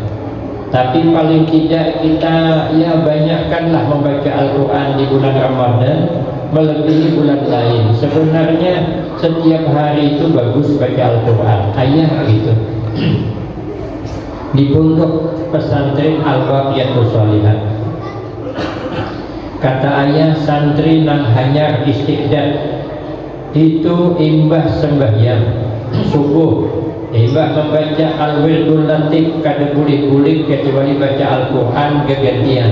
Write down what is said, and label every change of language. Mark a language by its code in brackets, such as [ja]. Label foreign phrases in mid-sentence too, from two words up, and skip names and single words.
[id] Tapi paling tidak kita ya banyakkanlah membaca Al-Quran di bulan Ramadan melebihi bulan lain. Sebenarnya setiap hari itu bagus baca Al-Quran. Ayah gitu. Di pondok pesantren Al-Baqiyatus Shalihat, kata ayah, santri nang hanya istiqdad itu imbah sembahyang subuh, imbah membaca Al-Wirdul Latif kada boleh kecuali baca Al-Quran kegantian.